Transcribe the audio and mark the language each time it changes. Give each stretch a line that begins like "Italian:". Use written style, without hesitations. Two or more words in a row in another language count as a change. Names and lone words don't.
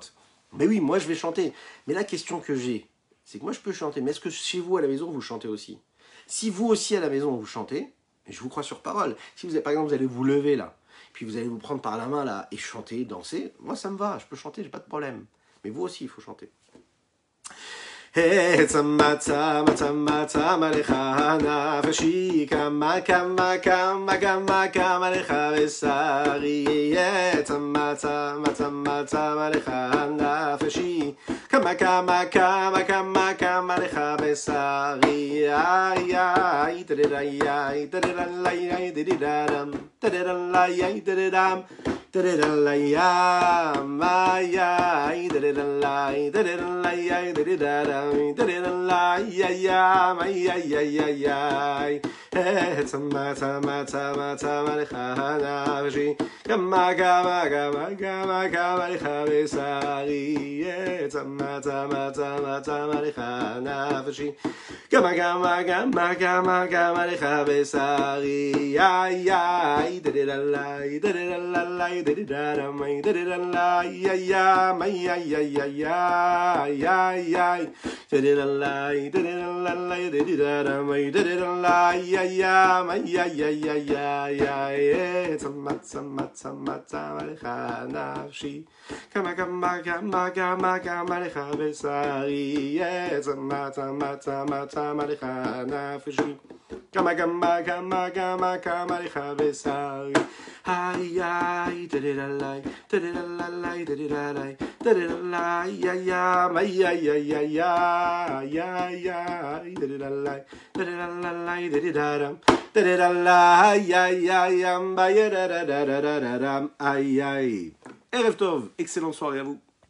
French: Mais oui, moi je vais chanter. Mais la question que j'ai, c'est que moi je peux chanter, mais est-ce que chez vous à la maison vous chantez aussi? Si vous aussi à la maison vous chantez, je vous crois sur parole, si vous avez, par exemple vous allez vous lever là, puis vous allez vous prendre par la main là et chanter, danser, moi ça me va, je peux chanter, j'ai pas de problème. Mais vous aussi il faut chanter.
Hebrew: צמאה צמאה צמאה צמאה לך נפשי כמה כמה כמה כמה כמה לך בשרי צמאה צמאה צמאה צמאה לך נפשי כמה כמה כמה כמה כמה לך בשרי ay ay tadadai ay tadadai ay tadadam tadadai ay tadadam tadadam ay ay tadadai tadadai ay tadadam צמאה צמאה צמאה צמאה לך נפשי כמה כמה כמה כמה כמה לך בשרי צמאה צמאה צמאה צמאה לך נפשי כמה כמה כמה כמה כמה לך בשרי ay ay tadadai tadadai tadadam tadadai ay ay ay ay ay ay tadadai tadadai tadadam tadadai ay ay ay צמאה צמאה צמאה צמאה לך נפשי כמה כמה כמה כמה כמה לך בשרי צמאה צמאה צמאה צמאה לך נפשי כמה כמה כמה כמה כמה לך בשרי ay ay tadadai tadadai tadadai tadadai ay ay ay ay ay tadadai tadadai tadadam tadadai ay ay ay ay. ערב טוב,
French: excellente soirée à vous.